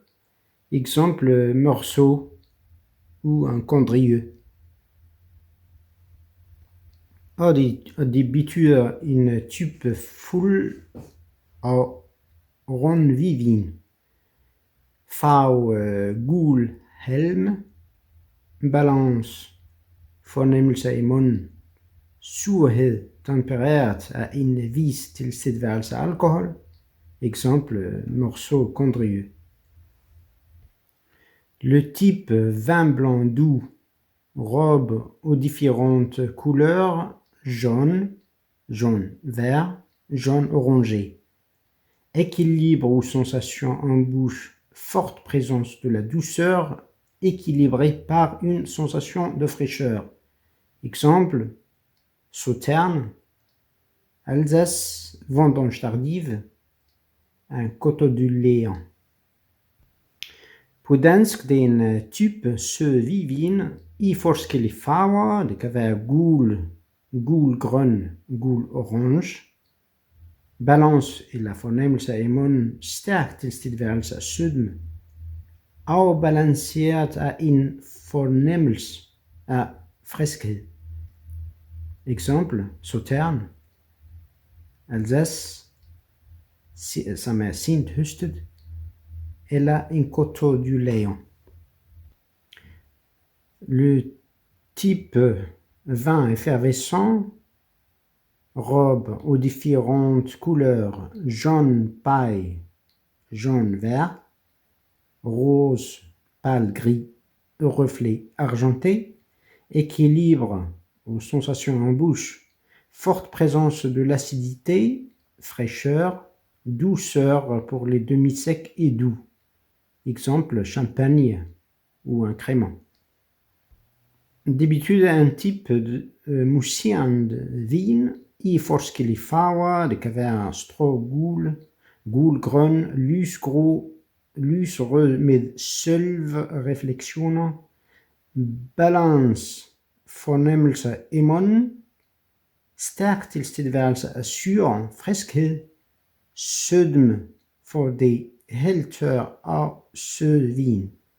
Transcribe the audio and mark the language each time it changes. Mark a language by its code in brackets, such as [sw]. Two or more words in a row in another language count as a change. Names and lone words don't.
[fr] Exemple: Meursault ou un Condrieu. [da] Og det betyder en type fuld og rund hvidvin. Farve gul helm. Balance, fornemmelse i munden. Surhed tempereret af en vis tilstedeværelse af alkohol. [fr] Exemple: Meursault, Condrieu. Le type vin blanc doux, robe aux différentes couleurs, jaune, jaune-vert, jaune-orangé. Équilibre ou sensation en bouche, forte présence de la douceur, équilibrée par une sensation de fraîcheur. Exemple: Sauterne, Alsace, vendange tardive, un coteau du Léon. [da] På dansk, det er en type sød hvidvin i forskellige farver. Det kan være gul, gul-grøn, gul-orange. Balance eller fornemmelse i munden, stærk tilstedeværelse af sødme. Afbalanceret af en fornemmelse af friskhed. Eksempel: Sauterne, Alsace, som er sent høstet, eller en coteau du Léon. [fr] Le type vin effervescent, robe aux différentes couleurs, jaune paille, jaune-vert, rose, pâle gris, reflet argenté, équilibre aux sensations en bouche, forte présence de l'acidité, fraîcheur, douceur pour les demi-secs et doux. Exemple: champagne ou un crément. [da] Det betyder en type mousserende vin i forskellige farver. Det kan være strågul, gulgrøn, lysgrå, lysrød med sølvreflektioner. Balance, fornemmelse i munden, stærk tilstedeværelse af syre, friskhed, sødme for det heltør og sød vin.